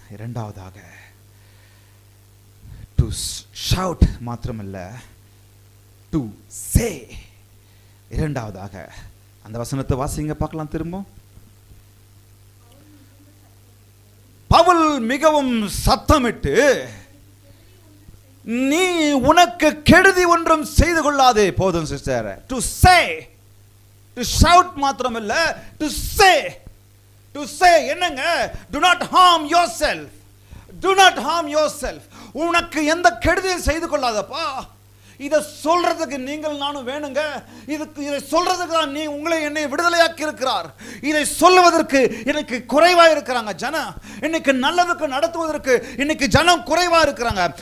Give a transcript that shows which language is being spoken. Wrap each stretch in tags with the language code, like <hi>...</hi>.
<ta>இரண்டாவதாக</ta> <en>to shout</en> <ta>மாத்திரமல்ல,</ta> <en>To say.</en> <ta>இரண்டாவதாக அந்த வசனத்தை வாசிங்க பார்க்கலாம் திரும்ப. பவுல் மிகவும் சத்தமிட்டு, நீ உனக்கு கெடுதி ஒன்றும் செய்து கொள்ளாதே. போதும் sister.</ta> <en>to say, to shout</en> <ta>மாத்திரமல்ல,</ta> <en>to say. to say</en> <ta>என்னங்க?</ta> <en>do not harm yourself, do not harm yourself.</en> <ta>உனக்கு எந்த கெடுதியும் செய்து கொள்ளாதப்பா. இதை சொல்றதுக்கு நீங்கள் நானும் வேணுங்க. இதை சொல்றதுக்கு தான் உங்களை என்னை விடுதலையாக்கி இருக்கிறார். இதை சொல்லுவதற்கு இன்னைக்கு குறைவா இருக்கிறாங்க ஜனம். இன்னைக்கு நல்லதுக்கு நடத்துவதற்கு இன்னைக்கு ஜனம் குறைவா இருக்கிறாங்க.</ta>